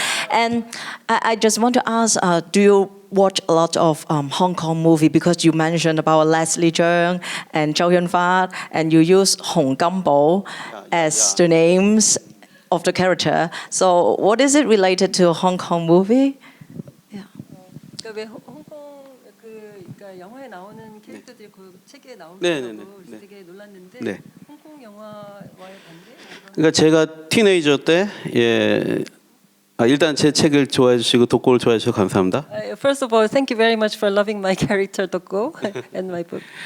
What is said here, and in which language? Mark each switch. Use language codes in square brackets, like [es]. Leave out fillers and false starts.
[en] And I just want to ask, do you watch a lot of Hong Kong movie? Because you mentioned about Leslie Cheung and Chow Yun-fat, and you use Hong Gam-bo as the names of the character. So what is it related to Hong Kong movie? Yeah. [ko] 그러니까 왜 홍콩 그러니까 영화에 나오는 캐릭터들이 그 책에 나오는 네, 거고 네, 네, 그래서 네. 되게 놀랐는데 네. 홍콩 영화와의 관계? 그러니까 제가 티네이저 때 예, 일단 제 책을 좋아해 주시고 독고를 좋아해 주셔서 감사합니다. [en] First of all, thank you very much for loving my character Dokgo and my book.